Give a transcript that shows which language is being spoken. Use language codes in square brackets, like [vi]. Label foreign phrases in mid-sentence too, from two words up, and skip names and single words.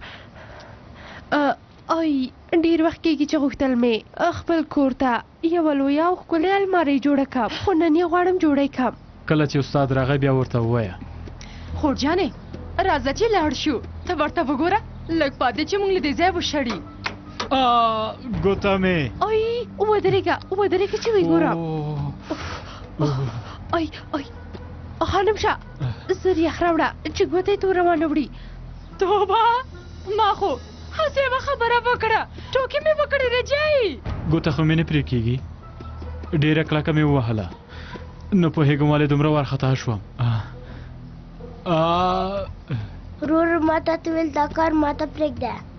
[ps] ای ډېر وخت کېږي چې غوښتل مې خپل کور ته یوه لویه او ښکلې المارۍ جوړه کړم، خو نن یې غواړم جوړه یې کړم. کله چې استاد راغی بیا ورته ووایه. خورجانې راځه چې لاړ شو. ته ورته وګوره، لږ پاتې چې موږ له دې ځای وشړي. ګوته مې. ای ودرېږه ودرېږه چې وګورم. ای ای خانم شه، زر یخ راوړه چې ګوته یې توره وانه وړي. توبه، ما خو هسې یوه خبره وکړه، ټوکې مې وکړې رجایي. ګوته خو مې نه پرې کېږي، ډېره کلکه مې ووهله، نه پوهېږم ولې دومره وارخطا شوم. ورور ما ته ویل دا کار ما ته پرېږده.